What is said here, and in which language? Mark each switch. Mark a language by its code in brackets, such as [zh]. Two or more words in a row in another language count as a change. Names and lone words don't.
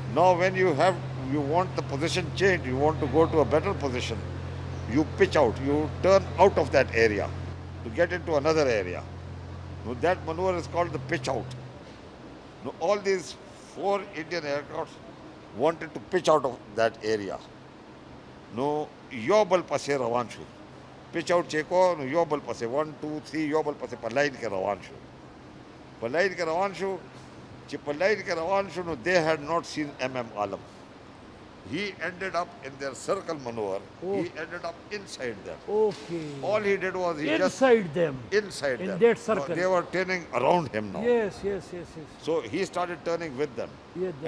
[en] Now when you want the position changed, you want to go to a better position, you pitch out, you turn out of that area to get into another area. Now that maneuver is called the pitch out. Now all these 4 Indian aircraft wanted to pitch out of that area. [ps] نو یو بل پسې روان شو, [en] pitch out [ps] چیکو, نو یو بل پسې 1 2 3 یو بل پسې په لاین کې روان شو. په لاین کې روان شو, چې په لاین کې روان شو, نو [en] they had not seen Alam. He ended up in their circle maneuver. He ended up inside them. Okay. All he did was he inside them. Inside in them. That circle. They were turning around him now. Yes. So he started turning with them. Yeah,